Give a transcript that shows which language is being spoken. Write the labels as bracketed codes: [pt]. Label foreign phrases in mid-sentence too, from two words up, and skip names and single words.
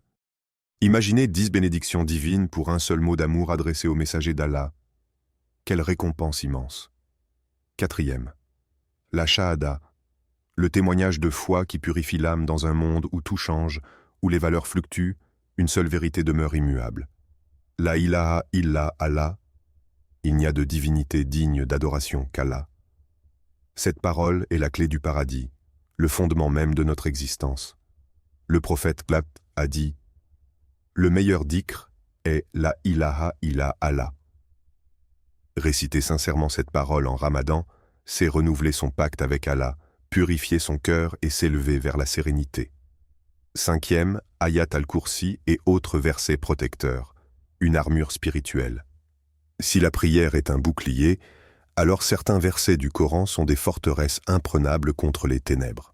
[fr] Imaginez 10 bénédictions divines pour un seul mot d'amour adressé au messager d'Allah. Quelle récompense immense. 4e. La Shahada, le témoignage de foi qui purifie l'âme dans un monde où tout change, où les valeurs fluctuent, une seule vérité demeure immuable. [ar] لا إله إلا الله, [fr] il n'y a de divinité digne d'adoration qu'Allah. Cette parole est la clé du paradis, le fondement même de notre existence. Le prophète Plat a dit « Le meilleur dhikr est [ar] لا إله إلا الله ». [fr] Réciter sincèrement cette parole en Ramadan, c'est renouveler son pacte avec Allah, purifier son cœur et s'élever vers la sérénité. 5e, Ayat al-Kursi et autres versets protecteurs, une armure spirituelle. Si la prière est un bouclier, alors certains versets du Coran sont des forteresses imprenables contre les ténèbres.